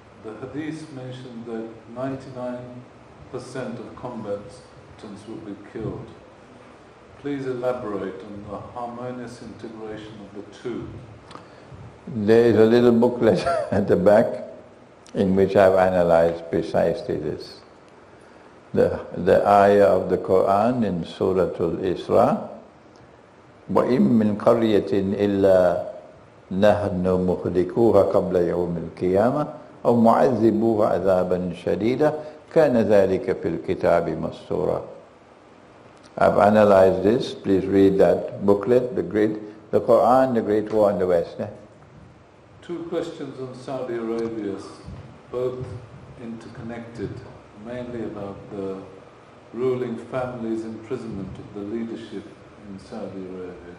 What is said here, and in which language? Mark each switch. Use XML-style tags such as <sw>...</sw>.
<en>The Hadith mentions that 99% of combatants will be killed. Please elaborate on the harmonious integration of the two. There is a little booklet at the back in which I've analyzed precisely this. The ayah of the Quran in Surah Al-Isra,</en> <ar>وَإِن مِّن قَرْيَةٍ إِلَّا نَحْنُ مُهْلِكُوهَا قَبْلَ يَوْمِ الْقِيَامَةِ أَوْ مُعَذِّبُوهَا عَذَابًا شَدِيدًا كَانَ ذَلِكَ فِي الْكِتَابِ مَسْطُورًا.</ar> <en>I've analyzed this. Please read that booklet, the Quran, the Great War in the West. Yeah? 2 questions on Saudi Arabia, both interconnected, mainly about the ruling family's imprisonment of the leadership in Saudi Arabia.</en>